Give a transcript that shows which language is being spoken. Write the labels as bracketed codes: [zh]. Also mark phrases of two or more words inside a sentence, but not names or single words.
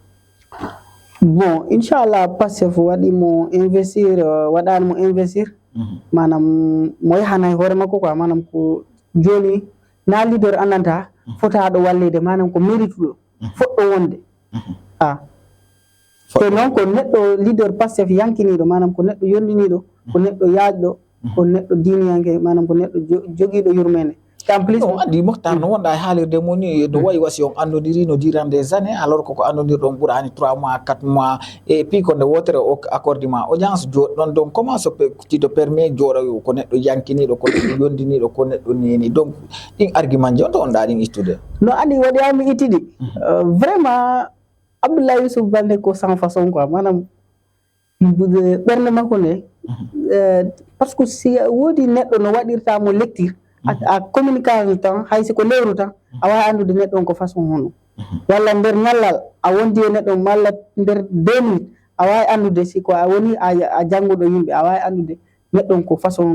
[ff] bon inchallah PASTEF waɗimo investir waɗanimo investir manam mo yahanay hoore makko quoi manam ko joni na leader andanta fotaɗo wallede manam ko mérite ɗo foɗɗo wonde te noon ko neɗɗo leader PASTEF yankiniɗo manam ko neɗɗo yondiniɗo ko neɗɗo yaajɗo ko neɗɗo diniyanke manam ko neɗɗo joguiɗo yurmede [fr] en plus [ff] no andi Mokhtar no wonda haalirde mo ni no wayi wasi on andodiri no [fr] durant des années [ff] alors ko andodirɗon ɓurani 3 mois 4 mois [fr] et puis [ff] ko nde wotere o accorde ma audience joɗɗon [fr] donc comment tu te permet [ff] jooɗo ko neɗɗo yankiniɗo ko neɗɗo yondiniɗo ko neɗɗo neni donc ɗin argument ji on to on ɗa ɗin ittude no andi waɗiyami ittiɗi vraiment Abdoulaye Youssouf Baldé ko [fr] sans façon quoi [ff] manam ɓernde makko nde [fr] par ce que [ff] si woodi neɗɗo no waɗirtamo lecture a communication tan hay siko lewru tan a wawi andude neɗɗo on ko façon hono walla nder ñallal a wondi e neɗɗo malla nder 2 minutes a wawi andude siko a woni a jannguɗo yimɓe a wawi andude neɗɗo on ko façon